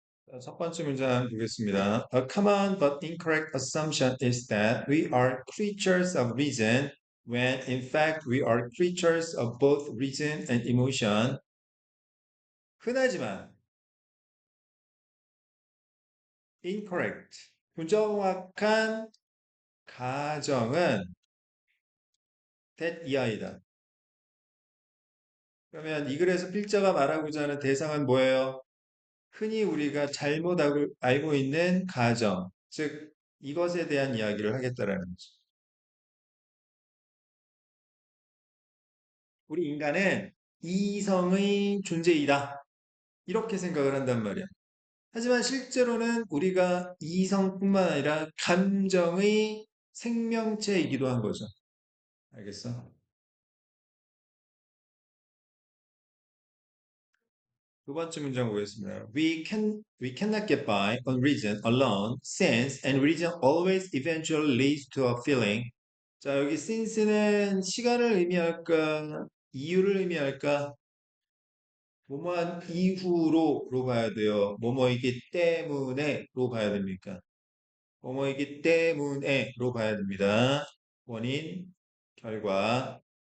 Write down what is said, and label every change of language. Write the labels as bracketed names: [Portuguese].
[Korean] 자, 첫 번째 문장 보겠습니다. [English] A common but incorrect assumption is that we are creatures of reason when in fact we are creatures of both reason and emotion. [Korean] 흔하지만 incorrect, 부정확한 가정은 that 이하이다. 그러면 이 글에서 필자가 말하고자 하는 대상은 뭐예요? 흔히 우리가 잘못 알고 있는 가정, 즉 이것에 대한 이야기를 하겠다라는 거죠. 우리 인간은 이성의 존재이다. 이렇게 생각을 한단 말이야. 하지만 실제로는 우리가 이성뿐만 아니라 감정의 생명체이기도 한 거죠. 알겠어? 두 번째 문장 보겠습니다. [English] We cannot get by on reason alone, since and reason always eventually leads to a feeling. [Korean] 자, 여기 since는 시간을 의미할까, 이유를 의미할까? 뭐뭐한 이후로로 봐야 돼요. 뭐뭐이기 때문에로 봐야 됩니까? 뭐뭐이기 때문에로 봐야 됩니다. 원인, 결과.